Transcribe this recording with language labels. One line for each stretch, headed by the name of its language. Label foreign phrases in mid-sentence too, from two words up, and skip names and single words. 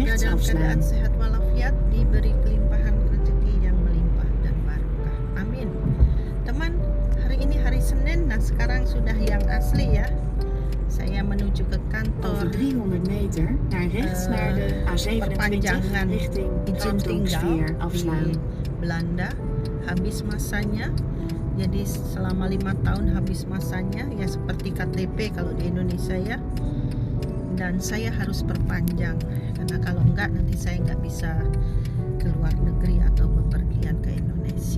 Indonesian: dalam keadaan afslaan. sehat walafiat, diberi kelimpahan rezeki yang melimpah dan barokah. Amin. Teman, hari ini hari Senin. Nah, sekarang sudah yang asli ya. Saya menuju ke kantor
Dutch: Over 300 meter naar rechts naar de A27
Indonesian: perpanjangan richting izin tinggal Raamsdonksveer di afslaan. Belanda. Habis masanya. Jadi selama 5 tahun habis masanya, ya seperti KTP kalau di Indonesia ya. Dan saya harus perpanjang karena kalau enggak nanti saya nggak bisa ke luar negeri atau bepergian ke Indonesia.